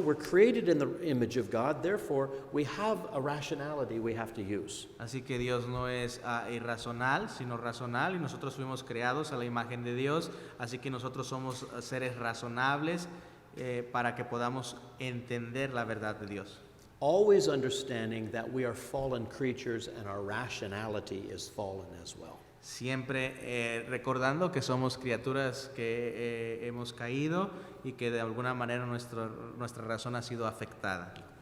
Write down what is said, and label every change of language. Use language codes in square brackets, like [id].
[en] We're created in the image of God. Therefore, we have a rationality we have to use. [es] Así que Dios no es irracional, sino racional, y nosotros fuimos creados a la imagen de Dios. Así que nosotros somos seres razonables para que podamos entender la verdad de Dios. [en] Always understanding that we are fallen creatures and our rationality is fallen as well. [es] Siempre recordando que somos criaturas que hemos caído y que de alguna manera nuestra razón ha sido afectada.